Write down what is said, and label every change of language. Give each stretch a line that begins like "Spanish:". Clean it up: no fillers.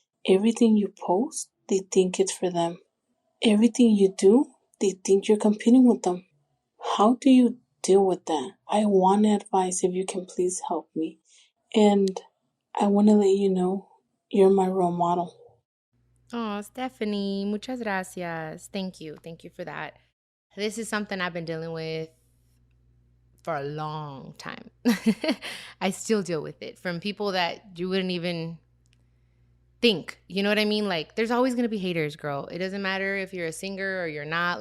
English: Everything you post, they think it's for them. Everything you do, they think you're competing with them. How do you deal with that? I want advice if you can please help me. And I want to let you know you're my role model.
Spanish: Oh, Stephanie, muchas gracias.
English: Thank you. Thank you for that. This is something I've been dealing with for a long time. I still deal with it from people that you wouldn't even think. You know what I mean? Like, there's always going to be haters, girl. It doesn't matter if you're a singer or you're not.